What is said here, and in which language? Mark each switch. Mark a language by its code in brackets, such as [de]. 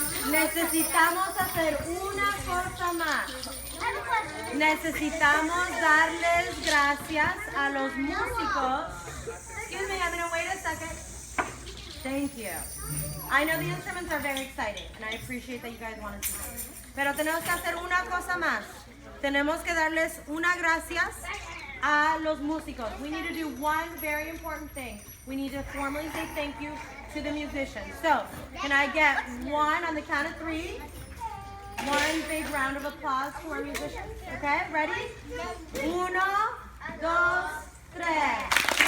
[es] Necesitamos hacer una cosa más. Necesitamos darles gracias a los músicos. [en] Excuse me, I'm going to wait a second. Thank you. I know the instruments are very exciting, and I appreciate that you guys want to see them. [es] Pero tenemos que hacer una cosa más. Tenemos que darles una gracias a los músicos. [en] We need to do one very important thing. We need to formally say thank you to the musicians. So, can I get one on the count of 3? One big round of applause to our musicians. Okay, ready? 1, 2, 3.